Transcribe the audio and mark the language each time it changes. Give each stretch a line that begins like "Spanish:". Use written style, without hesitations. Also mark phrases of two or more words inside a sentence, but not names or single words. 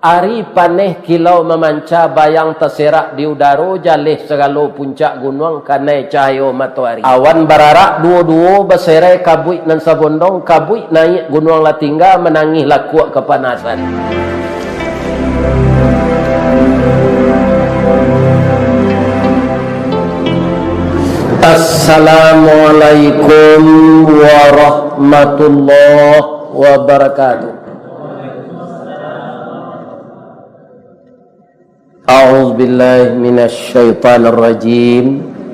Minangkabau: Ari paneh kilau memanca bayang terserak di udara jalih segala puncak gunung kanai cahaya matahari. Awan bararak dua-dua berserai kabui nan sabondong, kabui naik gunung latingga menangis lakuak kepanasan.
Arabic: السلام عليكم ورحمة الله وبركاته. أعوذ بالله من الشيطان الرجيم.